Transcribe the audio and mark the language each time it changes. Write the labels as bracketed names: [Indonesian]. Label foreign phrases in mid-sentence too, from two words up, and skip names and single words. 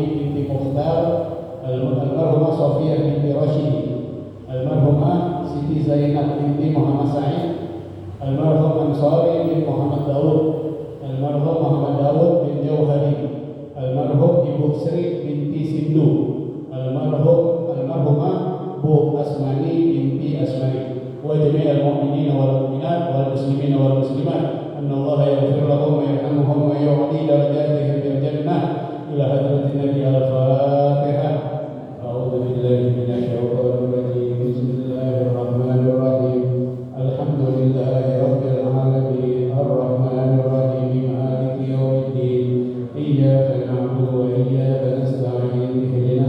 [Indonesian] binti Mukhtar, almarhumah Sofiyah binti Rashid, almarhumah Siti Zainab binti Muhammad Sa'id, almarhum Ansari bin Muhammad Daud, almarhum Muhammad Daud bin Jauhari, almarhum Ibu Sri binti Sindu, almarhumah Bu Asmani binti Asmani, [Arabic] وجميع المؤمنين والمؤمنات والمسلمين والمسلمات أن الله يغفر لهم ويرحمهم ويعلي درجاتهم بالجنة. إلى حضرة النبي الفاتحة. أعوذ بالله من الشيطان الرجيم. بسم الله الرحمن الرحيم. الحمد لله رب العالمين. الرحمن الرحيم. مالك يوم الدين. إياك نعبد وإياك نستعين.